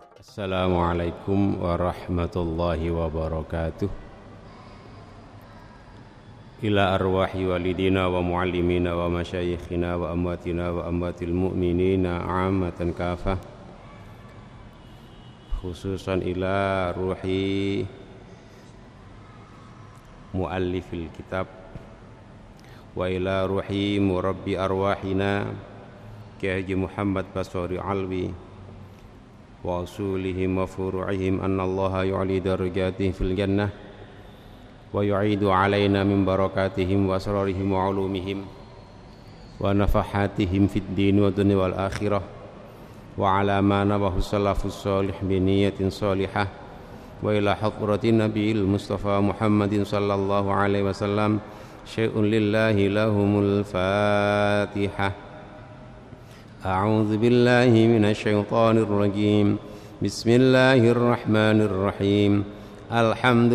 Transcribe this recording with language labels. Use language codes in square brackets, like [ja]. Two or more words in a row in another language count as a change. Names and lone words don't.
[ar] السلام عليكم ورحمة الله وبركاته. إلى أرواح والدينا ومعلمينا ومشايخنا وأمواتنا وأموات المؤمنين عامة كافة، خصوصا إلى روح مؤلف الكتاب وإلى روح مربي أرواحنا Kiai Haji Muhammad Basori Alwi وأصولهم وفروعهم أن الله يعلي درجاتهم في الجنة ويعيد علينا من بركاتهم وأسرارهم وعلومهم ونفحاتهم في الدين والدنيا والآخرة وعلى ما نبه السلف الصالح بنية صالحة وإلى حضرة النبي المصطفى محمد صلى الله عليه وسلم شيء لله لهم الفاتحة. أعوذ بالله من الشيطان الرجيم بسم الله الرحمن الرحيم الحمد